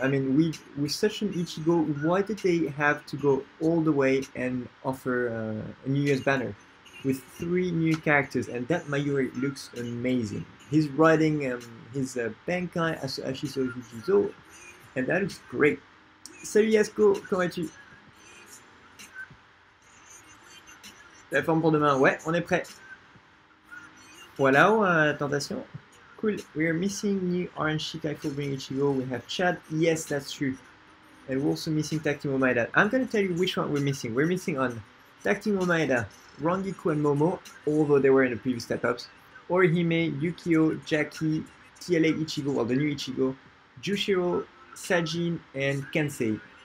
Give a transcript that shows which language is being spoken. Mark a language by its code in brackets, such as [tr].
[en] I mean, with such an Ichigo, why did they have to go all the way and offer a New Year's banner with 3 new characters? And that Mayuri looks amazing. He's riding his Benkai Ashiso Hijizo, and that looks great. [fr] Salut Yasko, comment vas-tu? La forme pour demain, ouais, on est prêt. Voilà, tentation. Cool. [en] We are missing new Orange Shikai full bring Ichigo. We have Chad. Yes, that's true. And we're also missing Tactimo Maeda. I'm gonna tell you which one we're missing. We're missing on Tactimo Maeda, Rangiku and Momo, although they were in the previous step-ups. Orihime, Yukio, Jackie, TLA Ichigo, well the new Ichigo, Jushiro, Sajin, and Kensei.